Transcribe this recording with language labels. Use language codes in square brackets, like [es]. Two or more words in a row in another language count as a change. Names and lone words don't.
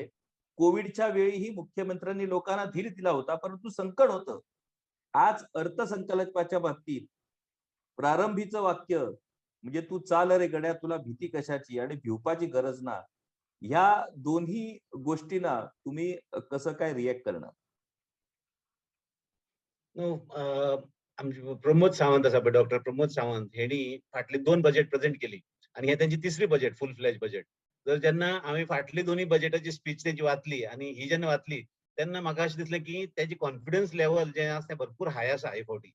[mr] कोविडच्या वेळीही मुख्यमंत्र्यांनी लोकांना धीर दिला होता, परंतु संकट होतं. आज अर्थसंकल्पाच्या बाबतीत प्रारंभीचं वाक्य म्हणजे तू चाल रे गड्या, तुला भीती कशाची आणि [kok] भिवपाची गरज ना, [mr] ह्या दोन्ही गोष्टींना तुम्ही कसं काय रिएक्ट करणार? [kok] नो आमचे प्रमोद सावंत आसा पळय डॉक्टर प्रमोद सावंत हेणी फाटली 2 [en] budget present [kok] केली आणि हे त्यांची तिसरी बजेट [en] full fledged budget. [kok] तर जेन्ना हांवें फाटली दोन्ही बजेटाची स्पीच तेंची वाचली आणि ही जेन्ना वाचली तेन्ना म्हाका अशें दिसलें की तेजी [en] confidence level [kok] जें आसा तें भरपूर हाय आसा हे फावटी.